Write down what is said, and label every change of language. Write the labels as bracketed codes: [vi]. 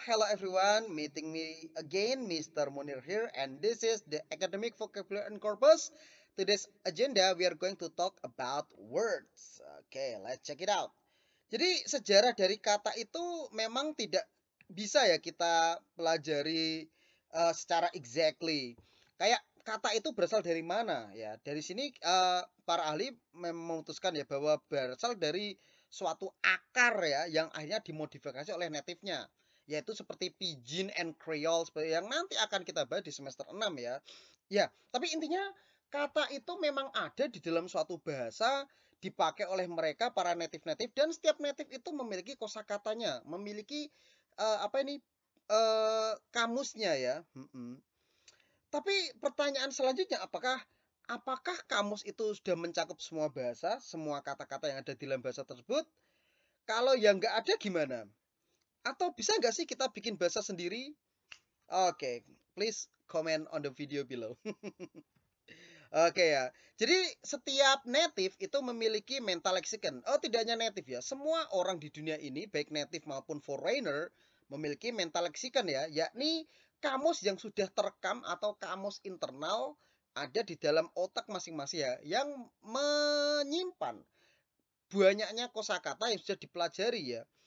[en] Hello everyone, meeting me again, Mr. Munir here, and this is the Academic Vocabulary and Corpus. Today's agenda, we are going to talk about words. Okay, let's check it out. [id] Jadi sejarah dari kata itu memang tidak bisa ya kita pelajari secara exactly. Kayak kata itu berasal dari mana ya? Dari sini para ahli memutuskan ya bahwa berasal dari suatu akar ya yang akhirnya dimodifikasi oleh native-nya, yaitu seperti Pidgin and Creole seperti yang nanti akan kita bahas di semester 6 ya. Ya, tapi intinya kata itu memang ada di dalam suatu bahasa, dipakai oleh mereka para native-native, dan setiap native itu memiliki kosakatanya, memiliki apa ini kamusnya ya. Tapi pertanyaan selanjutnya, apakah kamus itu sudah mencakup semua bahasa, semua kata-kata yang ada di dalam bahasa tersebut? Kalau yang nggak ada gimana? Atau bisa nggak sih kita bikin bahasa sendiri? [en] Oke, please comment on the video below. [id] Oke ya. Jadi setiap native itu memiliki mental lexicon. Oh, tidak hanya native ya. Semua orang di dunia ini, baik native maupun foreigner, memiliki mental lexicon ya, yakni kamus yang sudah terekam atau kamus internal ada di dalam otak masing-masing ya, yang menyimpan banyaknya kosakata yang sudah dipelajari ya.